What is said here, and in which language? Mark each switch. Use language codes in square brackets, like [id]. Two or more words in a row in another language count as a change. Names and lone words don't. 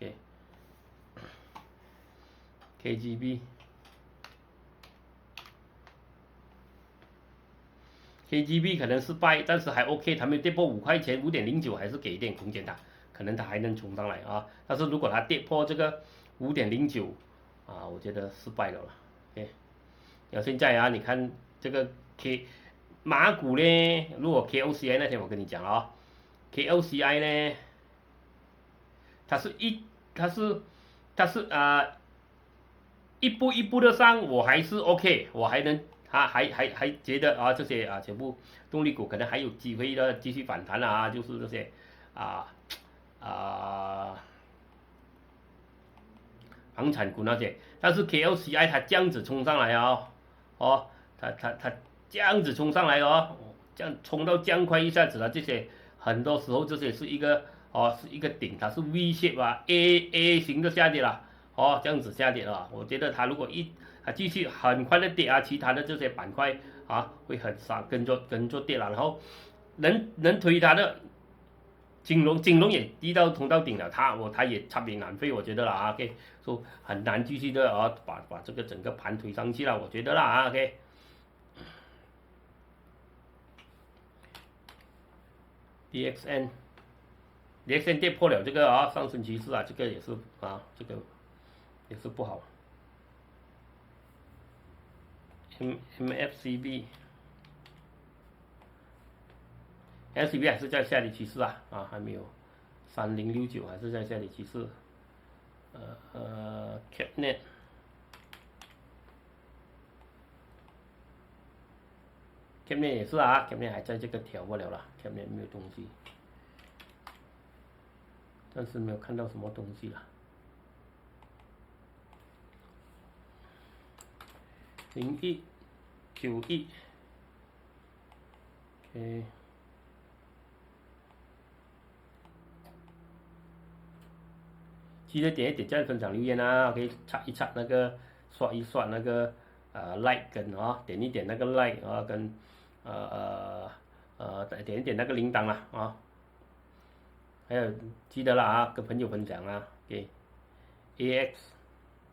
[zh] KGB 可能失敗，但是還 OK， 它沒有跌破5塊錢5.09，還是給一點空間的，可能它還能衝上來但是如果它跌破這個5.09我覺得失敗了OK， 然後現在你看這個馬股呢，如果 KOCI 那天我跟你講了KOCI 呢，它是一步一步的上，我還是 OK，我還能還覺得這些全部動力股可能還有機會的繼續反彈就是這些房產股那些，但是 KOCI 它這樣子衝上來它這樣子衝上來這樣衝到這樣快一下子這些很多時候這些是一個頂，它是 [en] V shape [zh] A 型的下跌了這樣子下跌了，我覺得它如果繼續很快的跌其他的這些板塊會很少跟着跌了，然後能推它的金融也低到通到頂了，它也差點難飛，我覺得啦OK， 說很難繼續的把這個整個盤推上去了，我覺得啦 OK。DXN 跌破了這個上升趨勢這個也是這個也是不好。MFCB 還是在下跌趨勢還沒有3069還是在下跌趨勢。Capnet 也是Capnet 還在這個調不了了，Capnet 沒有東西，但是沒有看到什麼東西了。0191 OK，記得點一點讚、分享、留言OK， 刷一刷那個，刷一刷那個like 跟點一點那個 like 跟點一點那個鈴鐺啦還有記得了跟朋友分享OK，AX